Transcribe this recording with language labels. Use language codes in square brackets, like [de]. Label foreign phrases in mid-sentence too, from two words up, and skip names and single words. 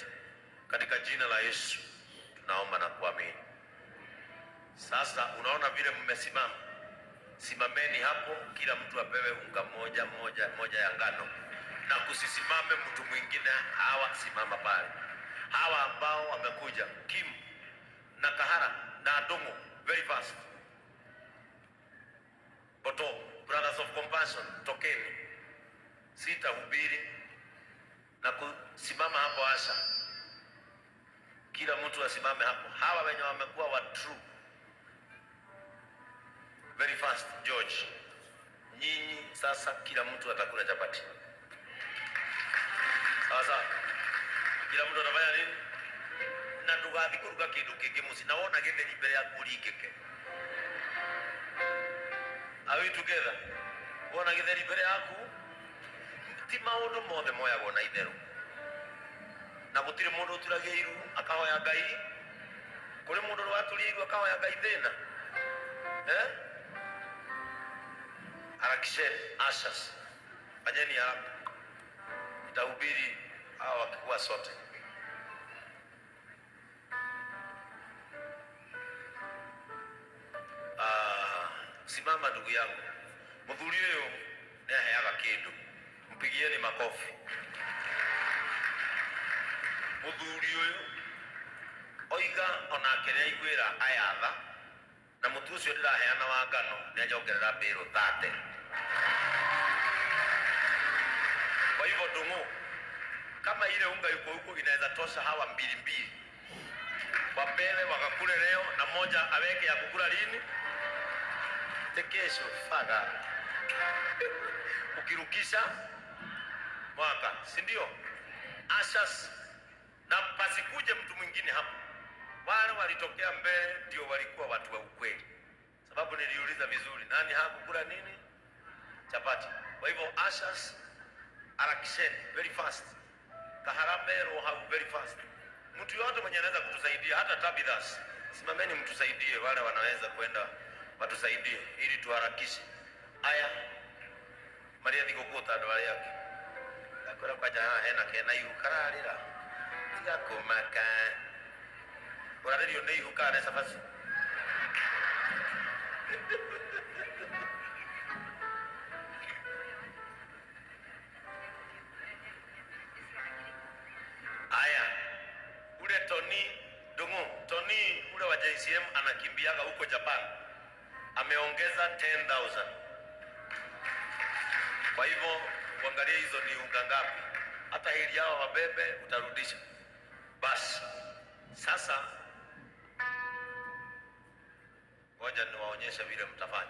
[sw] Katika jina la Yesu tunaomba na kuamini. Sasa unaona vile mmesimama. Simameni hapo, kila mtu apewe unga moja ya ngano. Na kusisimame mtu mwingine, hawa simama pale. Hawa ambao wamekuja, Kim na Kahara na Adongo, [en] very fast. Boto, Brothers of Compassion, [sw] tokeni. Sitahubiri na kusimama hapo Asha. Kila mtu asimame hapo. Hawa wenye wamekuwa wa true. [en] Very fast, George. [sw] Nyinyi sasa kila mtu atakula chapati. Sasa kila mtu anafanya nini? [ki] Na ndugathi kuruga kindu kingi musinaona githeri mbere ya kurikeke. [en] Are we together? [ki] Wona githeri mbere yaku ti maundu mothe moyagwo na itheru. Na gutire mundu uturagia iru akahoya Ngai. Kuri mundu rwaturiirwo akahoya Ngai thina. [sw] Harakishe ashas. Fanyeni haraka. Nitahubiri hawa wakikuwa sote. Simama ndugu yangu. Muthuri uyu ni aheaga kindu. Mpigieni makofi. [ki] Muthuri uyu oiga ona akerea igwira ayatha na mutu ucio ndiraheana wa ngano ni ajongerera mbiro 30. [sw] Kwa hivyo Ndung'u, kama ile unga yuko huko inaweza tosha hawa mbili wapewe wakakule leo na moja aweke ya kukula lini tekesho faga ukirukisha mwaka, si ndio? Ashas na pasikuje mtu mwingine hapo. Wale walitokea mbele ndio walikuwa watu wa ukweli, sababu niliuliza vizuri, nani hakukula nini? Chapati. Kwa hivyo ashas harakisheni [en] very fast, [sw] kaharambe roho [en] very fast. [sw] Mtu yote mwenye anaweza kutusaidia, hata Tabithas, simameni mtusaidie, wale wanaweza kwenda watusaidie ili tuharakishe. [ki] Aya Maria thigũkũ andũ arĩa angĩ akora kwanja hena kena ihukararĩra igakũmaka ũrarĩrio nĩ ihuka ne cabaci. [sw] Aya ule Tony Ndung'u, Tony ule wa JCM anakimbiaga huko Japan, ameongeza 10,000. Kwa hivyo kuangalia hizo ni unga ngapi, hata hili yao wabebe utarudisha. Basi sasa ngoja niwaonyeshe vile mtafanya.